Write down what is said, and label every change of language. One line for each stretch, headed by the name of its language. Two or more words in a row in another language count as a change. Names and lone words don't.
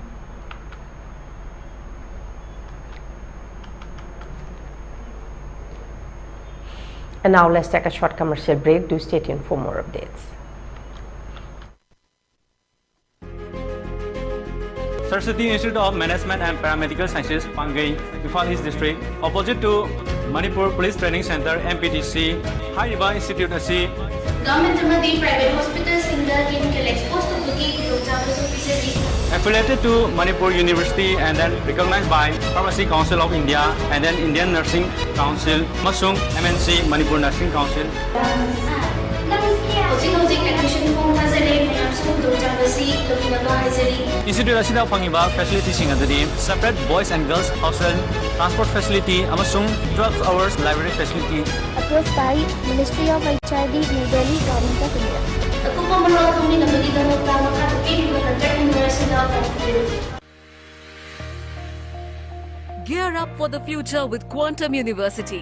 English: And now let's take a short commercial break. Do stay tuned for more updates. Saraswati Institute of Management and Paramedical Sciences, Pangai, Imphal East District, opposite to Manipur Police Training Center, MPTC, High River Institute AC. Government private hospitals in the clinical exposed to affiliated to Manipur University and then recognized by Pharmacy Council of India and then Indian Nursing Council, Masung MNC Manipur Nursing Council. Institute
Manipuri: asida fangiba
English: facility
Manipuri: sing adadi
English: separate boys and girls hostel, transport facility, amasung 12 hours library facility. Approved by Ministry of HRD, New Delhi, Government of India. Gear up for the future with Quantum University.